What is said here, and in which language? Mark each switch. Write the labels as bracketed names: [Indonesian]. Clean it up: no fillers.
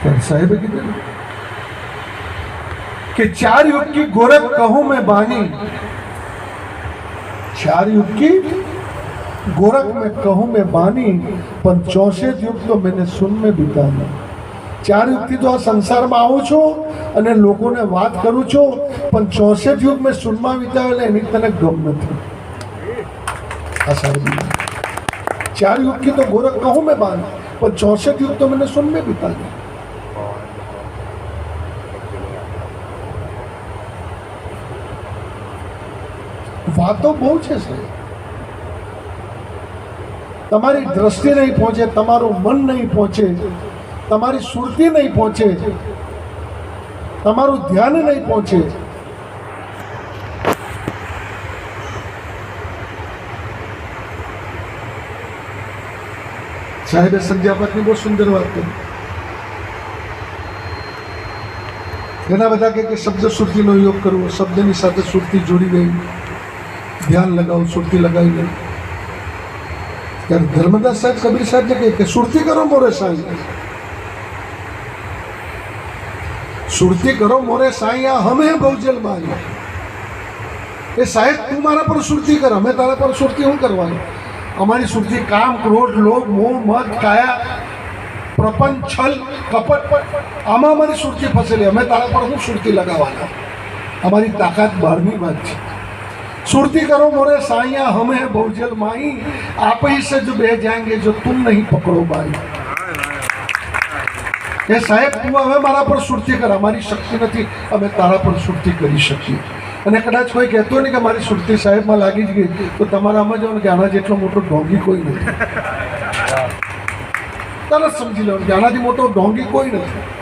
[Gujarati] સાહેબે કીધું કે [Hindi] 4 युग की गोरख कहूं मैं बानी 4 युग की गोरख में कहूँ मैं बानी, पण 64 युग तो मैंने सुन में बिताना। [Gujarati] 4 યુગથી તો આ સંસારમાં આવું છું અને લોકોને વાત કરું છું, પણ 64 યુગ મેં સુનમાં વિતાવેલા એની તને ગમ નથી। આ સાહેબ [Hindi] 4 युग की तो गोरख कहूँ मैं बानी, पर 64 युग तो मैंने सुन में बिता दिया। [Gujarati] વાતો બહુ છે સાહેબ, તમારી દ્રષ્ટિ નહીં પહોંચે, તમારું મન નહીં પહોંચે, તમારી સુરતી નહીં પહોંચે, તમારું ધ્યાન નહીં પહોંચે। સાહેબે સંધ્યાપાઠની બહુ સુંદર વાત કરી। ઘણા બધા કે શબ્દ સુરતીનો યોગ કરવો, શબ્દની સાથે સુરતી જોડી ગઈ, ધ્યાન લગાવો, સુરતી લગાવી ગઈ। ત્યારે ધર્મદાસ સાહેબ કબીર સાહેબને કહે કે સુરતી કરો મોરે સાંઈ, સુરતી કરો મોરે સાંઈ, આ હમે બહુજલ બાઈ। એ સાહેબ તું મારા પર સુરતી કર, અમે તારા પર સુરતી શું કરવાનું? અમારી સુરતી કામ, ક્રોધ, લોભ, મોહ, મદ, કાયા, પ્રપંચ, છલ, કપટ, આમાં અમારી સુરતી ફસેલી। અમે તારા પર શું સુરતી લગાવવાના? અમારી તાકાત બહારની વાત છે। [Hindi] सुरती करो मोरे साइया, हमें बहुजल माई, आप ही से जो बह जाएंगे जो तुम नहीं पकड़ो बाई। ये साहेब तू हमें मारा पर सुरती कर, हमारी शक्ति नहीं, हमें तारा पर सुरती करी शकी। [Gujarati] અને કદાચ કોઈ કહેતો નહીં કે મારી સુરતી સાહેબમાં લાગી જ ગઈ, તો તમારા આમાં જાઓ કે આના જેટલો મોટો ઢોંગી કોઈ નથી। તરત સમજી લેવાનું કે આનાથી મોટો ઢોંગી કોઈ નથી।